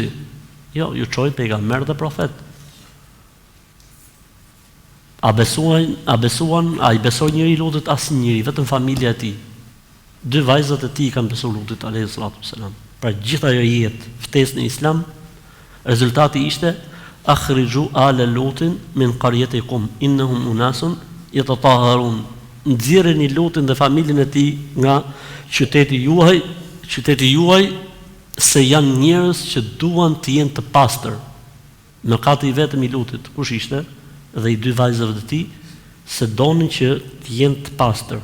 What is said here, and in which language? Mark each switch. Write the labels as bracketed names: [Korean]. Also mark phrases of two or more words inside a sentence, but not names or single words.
[Albanian] Jo, ju çoj pejgamber dhe profet. A i besoi njëri Lutit? Asnjëri, vetëm familja e tij. 2 vajzat e tij kanë besuar Lutit [Arabic] عليه الصلاة والسلام. [Albanian] Pra gjitha ajo jetë ftesë në Islam, rezultati ishte [Arabic] أخرجوا آل لوط من قريتكم إنهم أناس يتطهرون. [Albanian] Nxjerreni Lutin dhe familjen e tij nga qyteti juaj, se janë njerëz që duan të jenë të pastër. Mëkati i vetëm i Lutit kush ishte? Dhe i 2 vajzave të tij, se donin që të jenë të pastër.